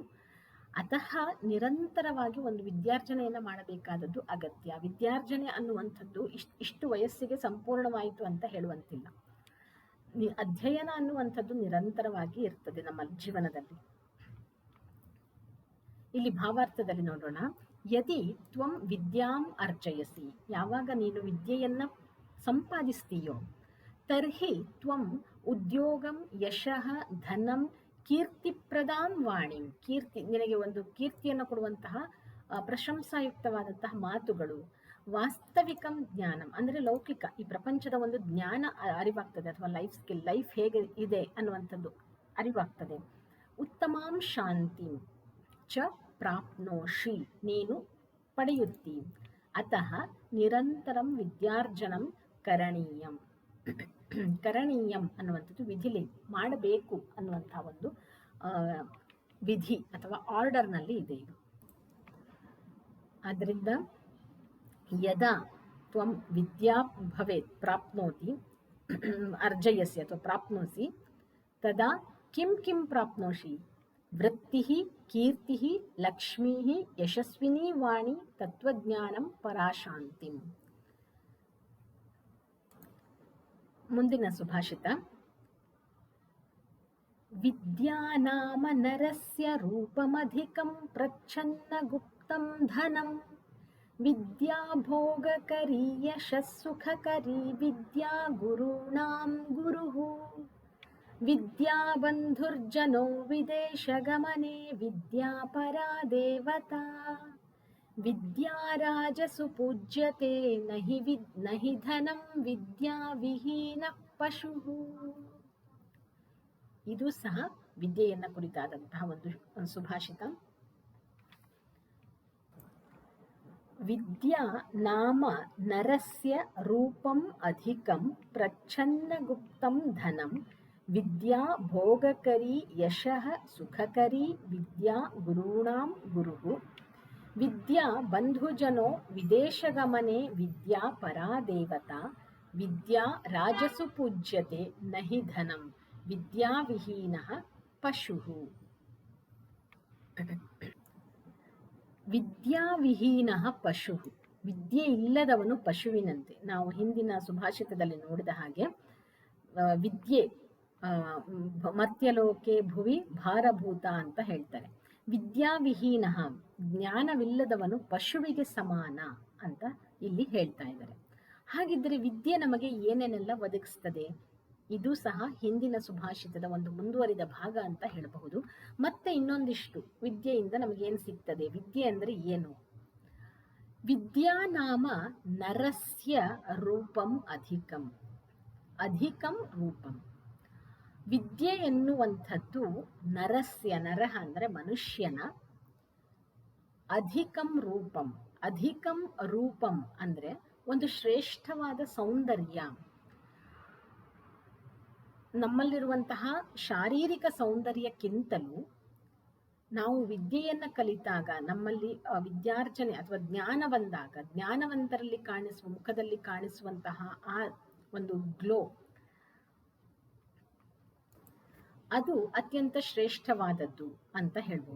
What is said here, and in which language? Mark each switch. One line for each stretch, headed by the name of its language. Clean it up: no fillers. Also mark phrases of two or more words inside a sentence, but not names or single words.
Kannada: ಅತಃ ನಿರಂತರವಾಗಿ ಒಂದು ವಿದ್ಯಾರ್ಜನೆಯನ್ನು ಮಾಡಬೇಕಾದದ್ದು ಅಗತ್ಯ. ವಿದ್ಯಾರ್ಜನೆ ಅನ್ನುವಂಥದ್ದು ಇಷ್ಟು ವಯಸ್ಸಿಗೆ ಸಂಪೂರ್ಣವಾಯಿತು ಅಂತ ಹೇಳುವಂತಿಲ್ಲ. ಅಧ್ಯಯನ ಅನ್ನುವಂಥದ್ದು ನಿರಂತರವಾಗಿ ಇರ್ತದೆ ನಮ್ಮ ಜೀವನದಲ್ಲಿ. ಇಲ್ಲಿ ಭಾವಾರ್ಥದಲ್ಲಿ ನೋಡೋಣ.
Sanskrit: ಯದಿ ತ್ವಂ ವಿದ್ಯಾಂ ಅರ್ಜಯಸಿ,
Kannada: ಯಾವಾಗ ನೀನು ವಿದ್ಯೆಯನ್ನು ಸಂಪಾದಿಸ್ತೀಯೋ,
Sanskrit: ತರ್ಹಿ ತ್ವಂ ಉದ್ಯೋಗಂ ಯಶಃ ಧನಂ ಕೀರ್ತಿಪ್ರದಾಂ ವಾಣಿಂ,
Kannada: ನಿನಗೆ ಒಂದು ಕೀರ್ತಿಯನ್ನು ಕೊಡುವಂತಹ ಪ್ರಶಂಸಾಯುಕ್ತವಾದಂತಹ ಮಾತುಗಳು.
Sanskrit: ವಾಸ್ತವಿಕಂ ಜ್ಞಾನಂ
Kannada: ಅಂದರೆ ಲೌಕಿಕ ಈ ಪ್ರಪಂಚದ ಒಂದು ಜ್ಞಾನ ಅರಿವಾಗ್ತದೆ, ಅಥವಾ
English: life skill,
Kannada: ಲೈಫ್ ಹೇಗೆ ಇದೆ ಅನ್ನುವಂಥದ್ದು ಅರಿವಾಗ್ತದೆ.
Sanskrit: ಉತ್ತಮಾಂ ಶಾಂತಿ ಚ ಪ್ರಾಪ್ನೋಷಿ
Kannada: ನೀನು ಪಡೆಯುತ್ತಿ.
Sanskrit: ಅತಃ ನಿರಂತರಂ ವಿದ್ಯಾರ್ಜನಂ ಕರಣೀಯಂ.
Kannada: ಕರಣೀಯಂ ಅನ್ನುವಂಥದ್ದು ವಿಧಿಲಿ ಮಾಡಬೇಕು ಅನ್ನುವಂತಹ ಒಂದು ವಿಧಿ ಅಥವಾ ಆರ್ಡರ್ನಲ್ಲಿ ಇದೆ ಇದು.
Sanskrit: ಆದ್ದರಿಂದ ಯದಾ ತ್ವಂ ವಿದ್ಯಾ ಭವೇತ್ ಪ್ರಾಪ್ನೋತಿ ಅರ್ಜಯಸಿ ಅಥವಾ ಪ್ರಾಪ್ನೋಸಿ ತದಾ ಕಿಂ ಕಿಂ ಪ್ರಾಪ್ನೋಷಿ ವೃತ್ತಿ ಕೀರ್ತಿ ಲಕ್ಷ್ಮೀ ಯಶಸ್ವಿನಿ ವಾಣಿ ತತ್ವಜ್ಞಾನಂ ಪರಾಶಾಂತಿಂ.
Kannada: ಮುಂದಿನ ಸುಭಾಷಿತ.
Sanskrit: ವಿದ್ಯಾ ನಾಮ ನರಸ್ಯ ರೂಪಮಧಿಕಂ ಪ್ರಚ್ಛನ್ನ ಗುಪ್ತಂ ಧನಂ. ವಿದ್ಯಾ ಭೋಗಕರಿ ಯಶಸ್ಸುಖಕರಿ ವಿದ್ಯಾ ಗುರುಣಾಂ ಗುರುಃ. ವಿದ್ಯಾ ಬಂಧುರ್ಜನೋ ವಿದೇಶಗಮನೆ ವಿದ್ಯಾ ಪರಾ ದೇವತಾ. ವಿದ್ಯಾ ರಾಜಸು ಪೂಜ್ಯತೆ ನಹಿ ಧನಂ ವಿದ್ಯಾ ವಿಹೀನ ಪಶುಃ.
Kannada: ಇದು ಸಹ ವಿದ್ಯೆಯನ್ನ ಕುರಿತಾದಂತಹ ಒಂದು ಸುಭಾಷಿತ.
Sanskrit: ವಿದ್ಯಾ ನಾಮ ನರಸ್ಯ ರೂಪಂ ಅಧಿಕಂ ಪ್ರಚ್ಛನ್ನ ಗುಪ್ತಂ ಧನಂ. ವಿದ್ಯಾ ಭೋಗಕರಿ ಯಶಃ ಸುಖಕರಿ ವಿದ್ಯಾ ಗುರುಣಾಂ ಗುರುಃ. ವಿದ್ಯಾ ಬಂಧುಜನೋ ವಿದೇಶಗಮನೆ ವಿದ್ಯಾ ಪರಾ ದೇವತಾ. ವಿದ್ಯಾ ರಾಜಸು ಪೂಜ್ಯತೆ ನಹಿ ಧನಂ ವಿದ್ಯಾ ವಿಹೀನಃ ಪಶುಃ. ವಿದ್ಯಾ ವಿಹೀನಃ ಪಶುಃ,
Kannada: ವಿದ್ಯೆ ಇಲ್ಲದವನು ಪಶುವಿನಂತೆ. ನಾವು ಹಿಂದಿನ ಸುಭಾಷಿತದಲ್ಲಿ ನೋಡಿದ ಹಾಗೆ ವಿದ್ಯೆ
Sanskrit: ಮರ್ತ್ಯಲೋಕೆ ಭುವಿ ಭಾರಭೂತ
Kannada: ಅಂತ ಹೇಳ್ತಾರೆ. ವಿದ್ಯಾವಿಹೀನ, ಜ್ಞಾನವಿಲ್ಲದವನು ಪಶುವಿಗೆ ಸಮಾನ ಅಂತ ಇಲ್ಲಿ ಹೇಳ್ತಾ ಇದ್ದಾರೆ. ಹಾಗಿದ್ದರೆ ವಿದ್ಯೆ ನಮಗೆ ಏನೇನೆಲ್ಲ ಒದಗಿಸ್ತದೆ? ಇದು ಸಹ ಹಿಂದಿನ ಸುಭಾಷಿತದ ಒಂದು ಮುಂದುವರಿದ ಭಾಗ ಅಂತ ಹೇಳಬಹುದು. ಮತ್ತೆ ಇನ್ನೊಂದಿಷ್ಟು ವಿದ್ಯೆಯಿಂದ ನಮಗೇನು ಸಿಗ್ತದೆ, ವಿದ್ಯೆ ಅಂದರೆ ಏನು?
Sanskrit: ವಿದ್ಯಾ ನಾಮ ನರಸ್ಯ ರೂಪಂ ಅಧಿಕಂ. ಅಧಿಕಂ ರೂಪಂ.
Kannada: ವಿದ್ಯೆ ಎನ್ನುವಂಥದ್ದು ನರಸ್ಯ, ನರಹ ಅಂದರೆ ಮನುಷ್ಯನ,
Sanskrit: ಅಧಿಕಂ ರೂಪಂ. ಅಧಿಕಂ ರೂಪಂ
Kannada: ಅಂದರೆ ಒಂದು ಶ್ರೇಷ್ಠವಾದ ಸೌಂದರ್ಯ. ನಮ್ಮಲ್ಲಿರುವಂತಹ ಶಾರೀರಿಕ ಸೌಂದರ್ಯಕ್ಕಿಂತಲೂ ನಾವು ವಿದ್ಯೆಯನ್ನು ಕಲಿತಾಗ, ನಮ್ಮಲ್ಲಿ ವಿದ್ಯಾರ್ಜನೆ ಅಥವಾ ಜ್ಞಾನ ಬಂದಾಗ, ಜ್ಞಾನವಂತರಲ್ಲಿ ಕಾಣಿಸುವ, ಮುಖದಲ್ಲಿ ಕಾಣಿಸುವಂತಹ ಆ ಒಂದು ಗ್ಲೋ, ಅದು ಅತ್ಯಂತ ಶ್ರೇಷ್ಠವಾದದ್ದು ಅಂತ ಹೇಳ್ಬೋದು.